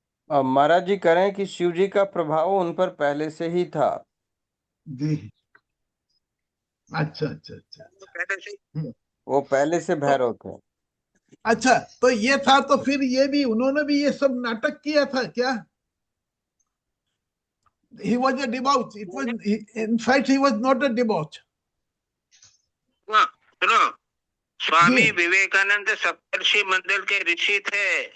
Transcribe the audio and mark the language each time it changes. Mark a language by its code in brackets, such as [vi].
[hi] महाराज जी कह रहे हैं कि शिव जी का प्रभाव उन पर पहले से ही था। जी, अच्छा अच्छा अच्छा पहले से वो पहले से भैरव थे। अच्छा, तो ये था, तो फिर ये भी उन्होंने भी ये सब नाटक किया था क्या? [en] He was a debauch. It was, in fact, he was not a debauch. [hi] सुनो, स्वामी जी। विवेकानंद सप्तर्षि मंडल के ऋषि थे।